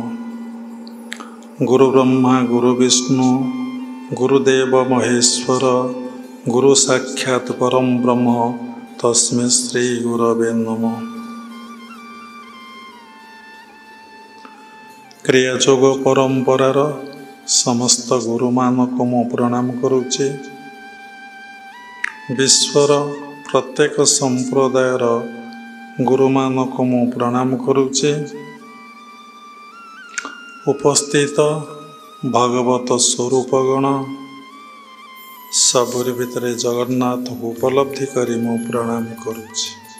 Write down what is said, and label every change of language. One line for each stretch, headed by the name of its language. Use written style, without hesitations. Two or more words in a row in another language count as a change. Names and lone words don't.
Sanskrit: गुरु ब्रह्मा गुरु विष्णु गुरुदेव महेश्वर गुरु साक्षात परम ब्रह्म तस्मै श्री गुरवे नमः।
Odia: କ୍ରିୟାଯୋଗ ପରମ୍ପରାର ସମସ୍ତ ଗୁରୁ ମାନକ ମୁଁ ପ୍ରଣାମ କରୁଛି। ବିଶ୍ୱର ପ୍ରତ୍ୟେକ ସମ୍ପ୍ରଦାୟର ଗୁରୁ ମାନକ ମୁଁ ପ୍ରଣାମ କରୁଛି। ଉପସ୍ଥିତ ଭଗବତ ସ୍ୱରୂପଗଣ ସବୁରି ଭିତରେ ଜଗନ୍ନାଥ ଉପଲବ୍ଧି କରି ମୁଁ ପ୍ରଣାମ କରୁଛି।